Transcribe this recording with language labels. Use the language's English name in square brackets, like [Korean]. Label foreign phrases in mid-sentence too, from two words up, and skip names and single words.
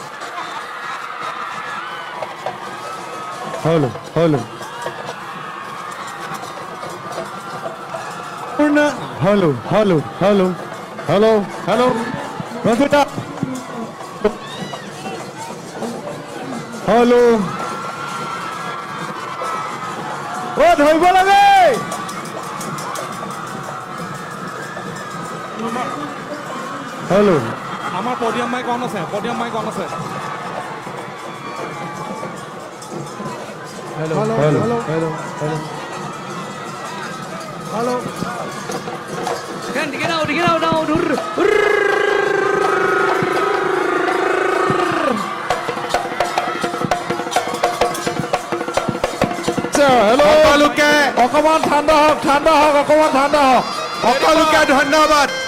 [Assamese] हेलो हेलो हेलो हेलो हेलो हेलो हेलो रंजिता हेलो ओ ধৰিব লাগে হেল্ল' আমার [English] podium mic [Assamese] অন আছে হেল্ল' হেল্ল' হেল্ল' হেল্ল' হেল্ল' সকলোকে অকমান ঠাণ্ডা হওক অকমান ঠাণ্ডা হওক সকলোকে ধন্যবাদ